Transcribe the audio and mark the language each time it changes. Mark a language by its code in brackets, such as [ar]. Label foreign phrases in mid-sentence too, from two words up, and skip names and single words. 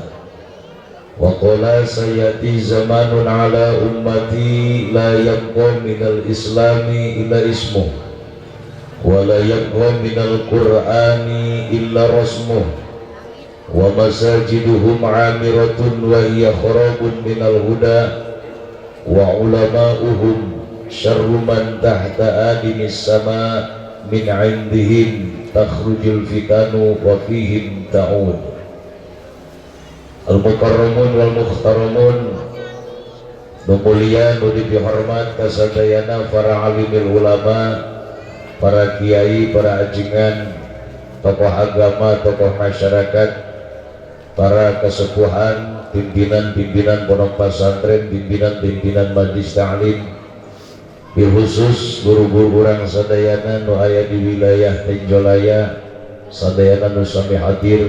[ar] وقال سيأتي زمان على أمتي لا يبقى من الإسلام إلا اسمه ولا يبقى من القرآن إلا رسمه ومساجدهم عامرة وهي خراب من الهدى وعلماؤهم شر من تحت أديم السماء من عندهم تخرج الفتن وفيهم تعود. المكرمون والمحترمون, [su] mulia nu dihormat kasadayana para [ar] عالم العلماء, [su] para kiai, para ajengan, tokoh agama, tokoh masyarakat, para kesepuhan, pimpinan-pimpinan pondok pesantren, pimpinan-pimpinan majelis ta'lim, [ar] بالخصوص [su] guru-guru urang sadayana nu aya di wilayah Tenjolaya, sadayana nu sami hadir.